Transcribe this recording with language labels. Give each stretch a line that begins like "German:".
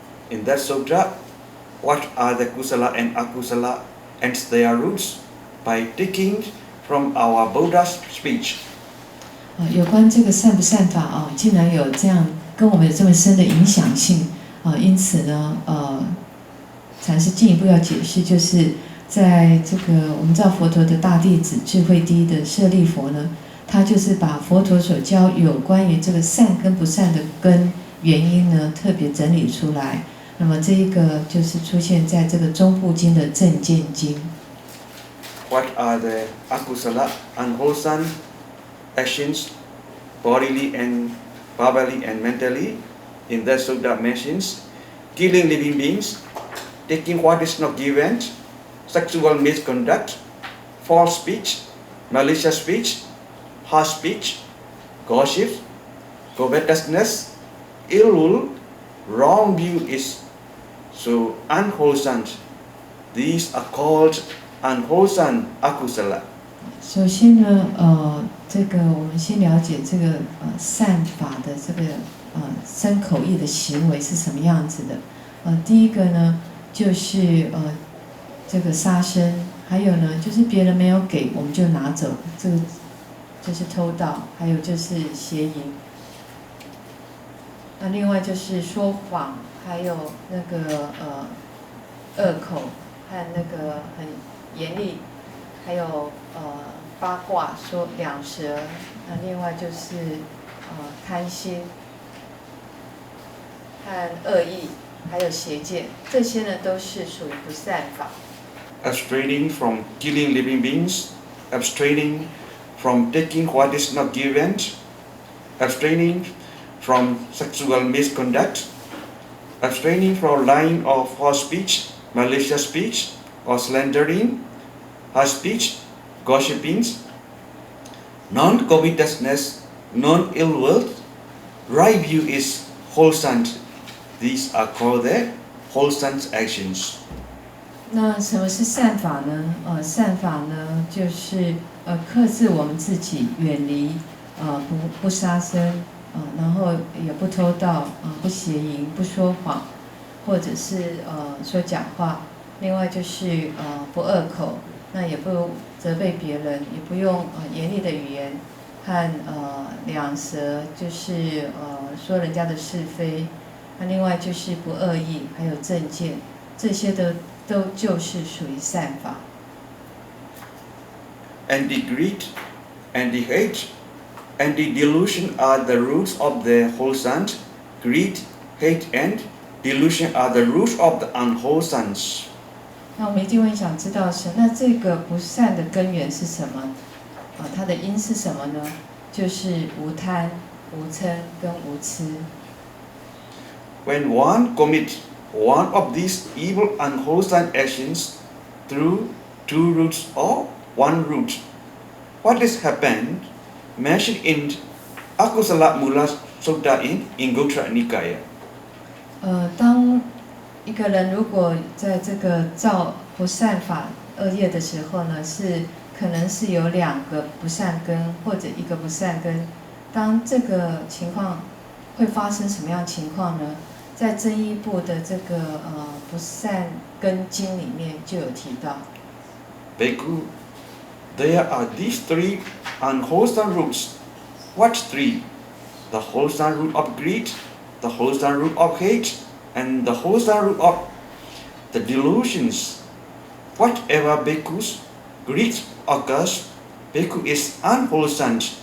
English: In that sutta, what are the kusala and akusala and their roots? By taking from our Buddha's speech.
Chinese: 有关这个善不善法竟然有这样跟我们有这么深的影响性因此呢禅师进一步要解释，就是在这个我们知道佛陀的大弟子智慧第一的舍利佛呢，他就是把佛陀所教有关于这个善跟不善的根原因呢特别整理出来。那么这一个就是出现在这个中部经的正见经。
English: What are the akusala, unwholesome actions, bodily and verbally and mentally? In that sutta mentions killing living beings, taking what is not given, sexual misconduct, false speech, malicious speech, harsh speech, gossip, covetousness, ill will, wrong view is so unwholesome. These are called unwholesome akusala.
Chinese: 首先呢，这个我们先了解这个善法的这个身口意的行为是什么样子的。第一个呢，就是这个杀生，还有呢，就是别人没有给我们就拿走，这个就是偷盗，还有就是邪淫。那另外就是说谎，还有那个恶口和那个很严厉，还有八卦说两舌，那另外就是贪心和恶意，还有邪见，这些呢都是属于不善法。
English: Abstraining from killing living beings, abstraining from taking what is not given, abstraining from sexual misconduct, abstraining from lying or false speech, malicious speech, or slandering, harsh speech, gossiping, non-covetousness, non-ill will, right view is wholesome. These are called the wholesome actions.
Chinese: 那什么是善法呢？善法呢，就是克制我们自己，远离不杀生，然后也不偷盗，不邪淫，不说谎，或者是说讲话，另外就是不恶口，那也不责备别人，也不用严厉的语言和两舌，就是说人家的是非。那另外就是不恶意，还有正见，这些都就是属于善法。
English: And the greed, and the hate, and the delusion are the roots of the wholesome. Greed, hate, and delusion are the roots of the unwholesome.
Chinese: 那我们一定会想知道是，那这个不善的根源是什么？它的因是什么呢？就是无贪、无嗔跟无痴。
English: When one commits one of these evil unwholesome actions through two roots or one root, what is happened mentioned in Akusala Mula Sutta in Anguttara Nikaya.
Chinese: 当一个人如果在这个造不善法恶业的时候呢，可能是有2个不善根或者1个不善根。当这个情况会发生什么样的情况呢？在增一部的这个不善根经里面就有提到。
English: Bhikkhu, there are these 3 unwholesome roots. What 3? The wholesome root of greed, the wholesome root of hate, and the wholesome root of the delusions. Whatever bhikkhus greed occurs, bhikkhu is unwholesome.